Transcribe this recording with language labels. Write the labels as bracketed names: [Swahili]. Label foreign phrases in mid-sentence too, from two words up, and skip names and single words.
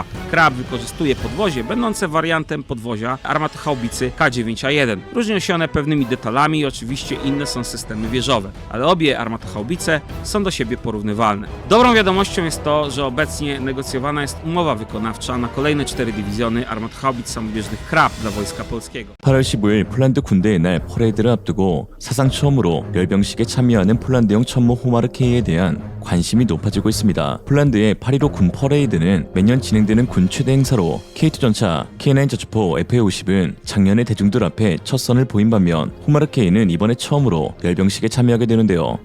[Polish] Krab wykorzystuje podwozie będące wariantem podwozia armatochaubicy K9A1. Różnią się one pewnymi detalami i oczywiście inne są systemy wieżowe, ale obie armatochaubice są do siebie porównywalne. Dobrą wiadomością jest to, że obecnie negocjowana jest umowa wykonawcza na kolejne 4 dywizjony armatochaubic samobieżnych Krab dla Wojska Polskiego. [Korean] 8월 15일 폴란드 군대의 날 퍼레이드를 앞두고 사상 처음으로 열병식에 참여하는 폴란드형 천무 호마르 K에 대한 관심이 높아지고 있습니다. 폴란드의 8.15 군 퍼레이드는 매년 진행되는 군 최대 행사로 K2 전차 K9 저주포 FA50은 작년에 대중들 앞에 첫 선을 보인 반면 호마르 K는 이번에 처음으로 열병식에 참여하게 되는데요.